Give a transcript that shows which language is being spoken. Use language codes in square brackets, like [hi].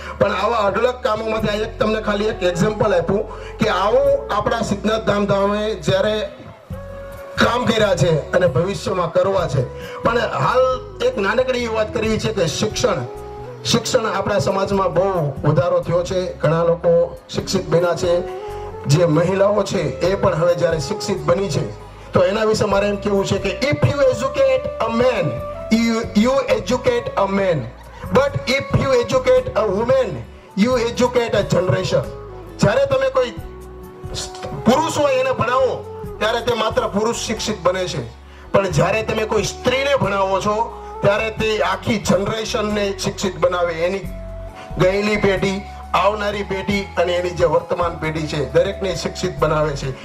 [gu] પણ આવા અઢળક કામોમાંથી એક તમને ખાલી એક એક્ઝામ્પલ આપ્યું કે આવું આપણા સિદ્ધનાથ ધામે જ્યારે કામ કર્યા છે અને ભવિષ્યમાં કરવા છે. પણ હાલ એક નાનકડી વાત કરવી છે કે શિક્ષણ આપણા સમાજમાં બહુ વધારો થયો છે. ઘણા લોકો શિક્ષિત બન્યા છે. જે મહિલાઓ છે એ પણ હવે જ્યારે શિક્ષિત બની છે તો એના વિશે મારે એમ કહેવું છે કે [en] if you educate a man you educate a man, but if you educate a woman you educate a generation. [gu] જ્યારે તમે કોઈ પુરુષ હોય એને ભણાવો ત્યારે તે માત્ર પુરુષ શિક્ષિત બને છે, પણ જ્યારે તમે કોઈ સ્ત્રીને ભણાવો છો ત્યારે તે આખી જનરેશનને શિક્ષિત બનાવે. એની ગયેલી પેઢી, આવનારી પેઢી અને એની જે વર્તમાન પેઢી છે દરેકને શિક્ષિત બનાવે છે.